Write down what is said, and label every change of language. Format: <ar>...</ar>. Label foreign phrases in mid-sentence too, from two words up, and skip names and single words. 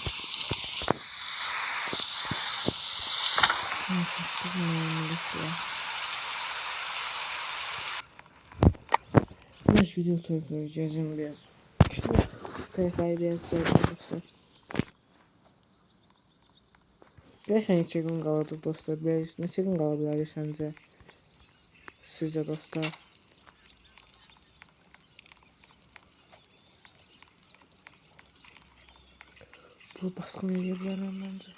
<tr>Biraz video koyacağım biraz. Tekrar biraz arkadaşlar.</tr> <az>Gerçekten neçə gün qaldı dostlar? Neçə gün qala bilər səncə? Sizcə dostlar? Bu baskın edə bilərəm məncə.</az>